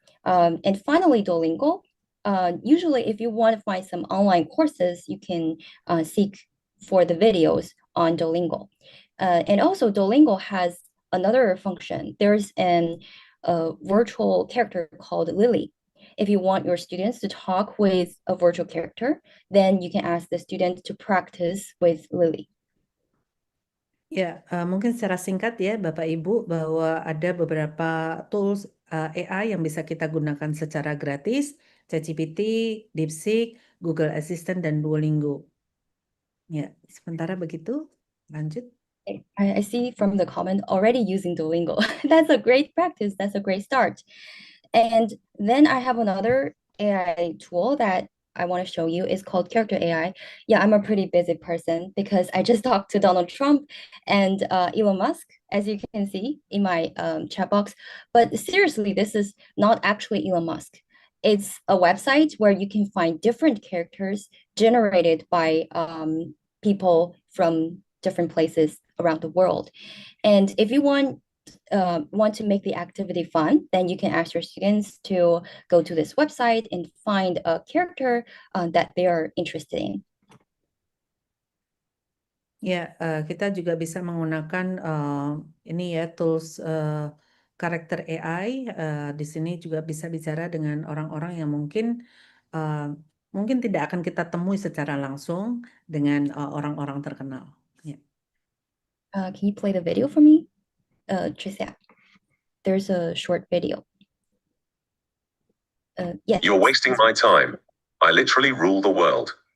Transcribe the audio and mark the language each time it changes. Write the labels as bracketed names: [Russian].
[English] And finally, Duolingo. Usually, if you want to find some online courses, you can seek for the videos on Duolingo. And also, Duolingo has another function. There's a virtual character called Lily. If you want your students to talk with a virtual character, then you can ask the student to practice with Lily. [Indonesian] Ya, mungkin secara singkat ya Bapak Ibu bahwa ada beberapa tools AI yang bisa kita gunakan secara gratis, ChatGPT, DeepSeek, Google Assistant, dan Duolingo. Ya, sementara begitu, lanjut. [English] I see from the comment already using Duolingo. That's a great practice. That's a great start. And then I have another AI tool that I want to show you. It's called Character AI. Yeah, I'm a pretty busy person because I just talked to Donald Trump and Elon Musk, as you can see in my chat box. But seriously, this is not actually Elon Musk. It's a website where you can find different characters generated by people from different places around the world. And if you want to make the activity fun, then you can ask your students to go to this website and find a character that they are interested in. [Indonesian] Ya, kita juga bisa menggunakan ini ya tools karakter AI. Di sini juga bisa bicara dengan orang-orang yang mungkin tidak akan kita temui secara langsung dengan orang-orang terkenal. Ya. [English] Can you play the video for me, Tricia? There's a short video. Yes. You're wasting my time. I literally rule the world.